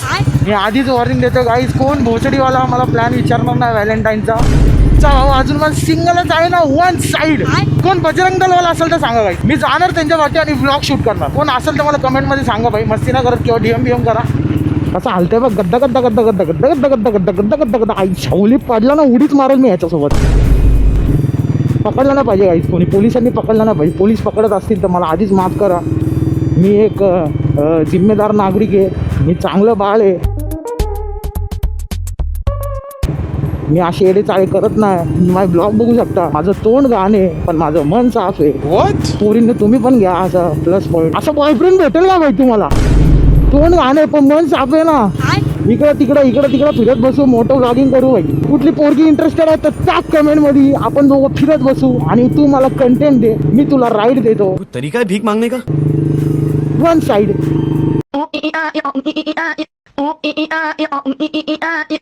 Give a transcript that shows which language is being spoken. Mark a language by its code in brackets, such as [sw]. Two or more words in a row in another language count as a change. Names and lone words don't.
[mr] मी आधीच वॉर्निंग देतो गाईज, कोण भोसडीवाला मला प्लॅन विचारणार नाही व्हॅलेंटाईनचा. भाऊ अजून मला सिंगलच आहे ना [en] one side. [mr] कोण बजरंग दलवाला असेल तर सांगा भाई, मी जाणार त्यांच्या वाटे आणि ब्लॉग शूट करणार. कोण असेल तर मला कमेंटमध्ये सांगा भाई. मस्ती ना करत किंवा DM करा. कसं हलतंय बघ, गद्दा गद्दा गद्दा गद्दा गद्दा गद्दा गद्दा गद्दा गद्दा गद्दा गद्दा. आई छावली पडला ना उडीच मारेल मी ह्याच्यासोबत. पकडला ना पाहिजे गाईज, कोणी पोलिसांनी पकडला ना पाहिजे. पोलीस पकडत असतील तर मला आधीच माफ करा. मी एक जिम्मेदार नागरिक आहे. मी चांगलं बाळ आहे. मी अशी येडे चाळे करत नाही. माझे ब्लॉग बघू शकता. माझं तोंड घाण आहे पण माझं मन साफ आहे. पोरींनी तुम्ही पण घ्या असा [en] plus point. [mr] असं बॉयफ्रेंड भेटेल का भाई तुम्हाला? तोंड घाण आहे पण मन साफ आहे ना. इकडं तिकडं फिरत बसू, मोठं व्लॉगिंग करू भाई. कुठली पोरगी इंटरेस्टेड आहे तर टाक कमेंट मध्ये. आपण दोघं फिरत बसू आणि तू मला कंटेंट दे, मी तुला राईड देतो. [hi] तरीका है भीख मांगने का? [en] one side.